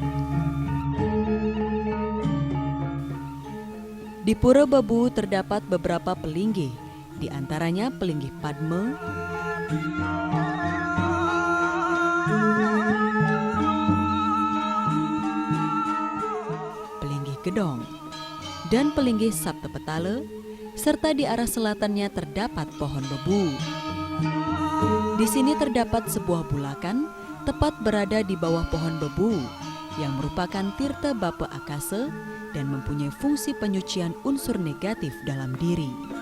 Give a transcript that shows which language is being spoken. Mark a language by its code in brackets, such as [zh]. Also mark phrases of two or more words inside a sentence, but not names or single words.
[id] Di Pura Bebu terdapat beberapa pelinggih, di antaranya pelinggih Padma, pelinggih Gedong, dan pelinggih Saptapetala, serta di arah selatannya terdapat pohon bebu. Di sini terdapat sebuah bulakan tepat berada di bawah pohon bebu yang merupakan tirta bapa akasa dan mempunyai fungsi penyucian unsur negatif dalam diri.